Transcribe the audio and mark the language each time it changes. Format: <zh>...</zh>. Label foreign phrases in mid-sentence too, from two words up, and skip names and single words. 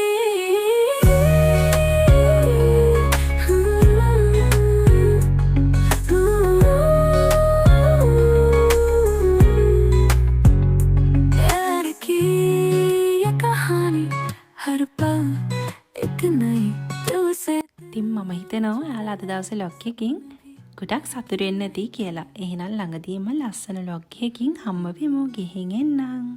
<hi>प्यार की ये कहानी हर पल एक नई दिल से</hi> <si>ඉතින් මම හිතනවා එයාලා අද දවසේ ලොග් එකකින් ගොඩක් සතුටු වෙන්න ඇති කියලා. එහෙනම් ළඟදීම ලස්සන ලොග් එකකින් හම්බ වෙමු. ගිහින් එන්නම්.</si>